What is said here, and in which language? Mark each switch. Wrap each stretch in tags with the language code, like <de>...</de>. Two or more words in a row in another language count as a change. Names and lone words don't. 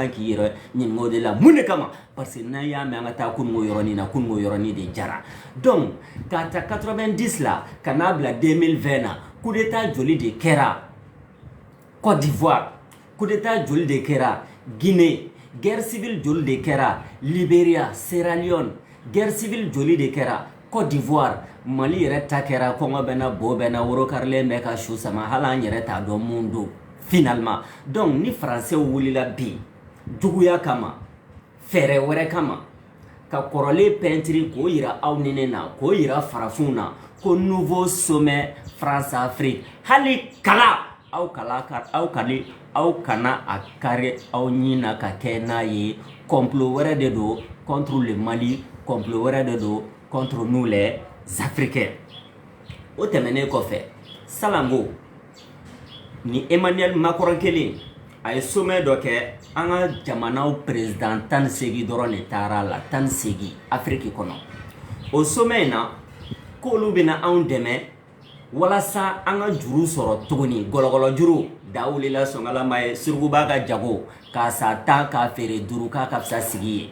<bm>kan k'i yɛrɛ ɲininka o de la mun de kama</bm> <fr>parce que</fr> <bm>n'an y'a mɛn an ka taa kunungo yɔrɔnin na kunungo yɔrɔnin de jara donc k'a ta 90 la ka n'a bila 2020 na</bm> <fr>coup d'état</fr> <bm>joli de kɛra Côte d'Ivoire</bm> <fr>coup d'état</fr> <bm>joli de kɛra Guinée</bm> <fr>guerre civile</fr> <bm>joli de kɛra Libéria Sierra Leone</bm> <fr>guerre civile</fr> <bm>joli de kɛra Côte d'Ivoire Mali yɛrɛ ta kɛra kɔngɔ bɛ na bo bɛ na woro karilen bɛ ka su sama hali an yɛrɛ t'a dɔn mun don finalement. Donc ni français wulila bi juguya kama fɛɛrɛ wɛrɛ kama ka kɔrɔlen pɛntiri k'o yira aw ni ne na k'o yira farafinw na ko</bm> <fr>nouveau sommet France Afrique</fr> <bm>hali kala aw kana a kari aw ɲin na ka kɛ n'a ye complot wɛrɛ de do</bm> <fr>contre le Mali,</fr> <bm>complot wɛrɛ de do</bm> <fr>contre nous les Africains.</fr> <bm>O tɛmɛnen kɔfɛ Salango ni Emmanuel Macron kelen a ye sommet dɔ kɛ an ka jamanaw président 18 dɔrɔn de taara la 18 Afrique kɔnɔ. O sommet in na k'olu bɛna anw dɛmɛ walasa an ka juru sɔrɔ tuguni gɔlɔgɔlɔ juru da wulila sɔngalama ye surukuba ka jago k'a sa 10 k'a feere 5 k'a ka fisa sigi ye.</bm>